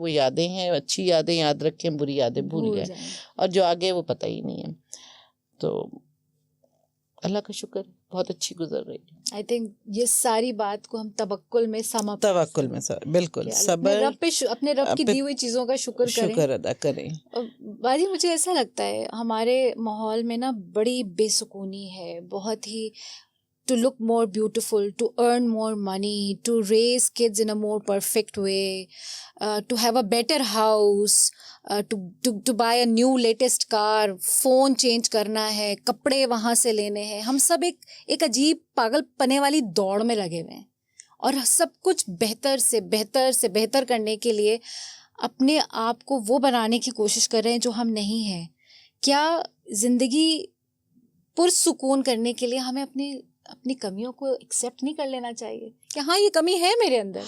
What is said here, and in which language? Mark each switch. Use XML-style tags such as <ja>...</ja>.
<ur>وہ یادیں ہیں، اچھی یادیں یاد رکھیں، بری یادیں بھول جائیں، اور جو آگے وہ پتہ ہی نہیں ہے. تو اللہ کا شکر بہت اچھی گزر رہی ہے. آئی تھنک یہ ساری بات کو ہم توکل میں بالکل صبر، اپنے رب کی دی ہوئی چیزوں کا شکر ادا کریں. باجی مجھے ایسا لگتا ہے ہمارے ماحول میں نا بڑی بے سکونی ہے، بہت ہی</ur> <en>to look more beautiful, to earn more money, to raise kids in a more perfect way, to have a better house, to buy a new latest car, phone change</en> <ur>کرنا ہے، کپڑے وہاں سے لینے ہیں. ہم سب ایک عجیب پاگل پنے والی دوڑ میں لگے ہوئے ہیں، اور سب کچھ بہتر سے بہتر سے بہتر کرنے کے لیے اپنے آپ کو وہ بنانے کی کوشش کر رہے ہیں جو ہم نہیں ہیں. کیا زندگی پرسکون کرنے کے لیے ہمیں اپنی کمیوں کو ایکسیپٹ نہیں کر لینا چاہیے کہ ہاں یہ کمی ہے میرے اندر؟</ur>